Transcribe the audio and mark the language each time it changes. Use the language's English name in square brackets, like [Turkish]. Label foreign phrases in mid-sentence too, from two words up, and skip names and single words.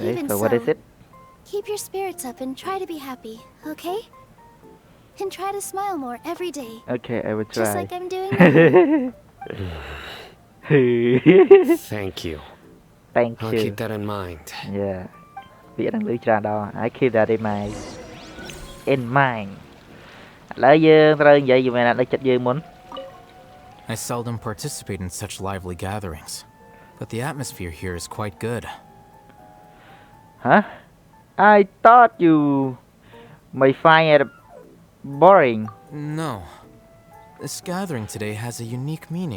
[English] Even so what so, is it? Keep your spirits up and try to be happy, okay? And try to smile more every day. Okay, I will Just try. like I'm doing now. Thank you. Thank I'll you. keep that in mind. Yeah. [Khmer] ពាក្យហ្នឹងលឺច្រើនដល់ [English] I keep that in mind [Khmer] ឥឡូវយើងត្រូវនិយាយជាមួយអ្នកនៅចិត្តយើងមុន [English] I seldom participate in such lively gatherings, but the atmosphere here is quite good. Huh? I thought you may find it boring. No. This gathering today has a unique meaning.